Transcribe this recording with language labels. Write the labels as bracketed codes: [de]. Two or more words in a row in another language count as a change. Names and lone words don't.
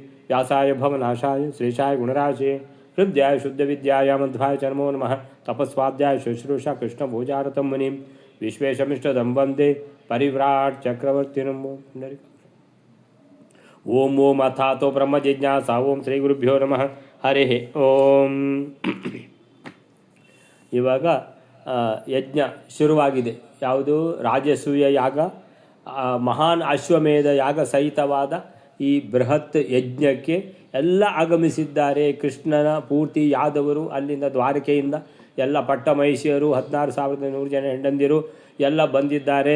[sa] व्यासाय भवनाशाय श्रेषाय गुणराशये हृद्याय शुद्धविद्याय मध्वाय च नमो नमः। तपस्वाध्याय शुश्रूषा कृष्णभोजारतं मुनिं विश्वेशमिष्टदं वन्दे परिव्राट् चक्रवर्तिनं। ಓಂ ಓಂ ಅಥಾತೋ ಬ್ರಹ್ಮ ಜಿಜ್ಞಾಸಾ. ಓಂ ಶ್ರೀ ಗುರುಭ್ಯೋ ನಮಃ. ಹರಿ ಓಂ. [kn] ಇವಾಗ ಯಜ್ಞ ಶುರುವಾಗಿದೆ. ಯಾವುದು? ರಾಜಸೂಯ ಯಾಗ, ಮಹಾನ್ ಅಶ್ವಮೇಧ ಯಾಗ ಸಹಿತವಾದ ಈ ಬೃಹತ್ ಯಜ್ಞಕ್ಕೆ ಎಲ್ಲ ಆಗಮಿಸಿದ್ದಾರೆ. ಕೃಷ್ಣನ ಪೂರ್ತಿ ಯಾದವರು, ಅಲ್ಲಿಂದ ದ್ವಾರಕೆಯಿಂದ ಎಲ್ಲ ಪಟ್ಟಮಹಿಷಿಯರು, 16,100 ಜನ ಹೆಂಡಂದಿರು ಎಲ್ಲ ಬಂದಿದ್ದಾರೆ.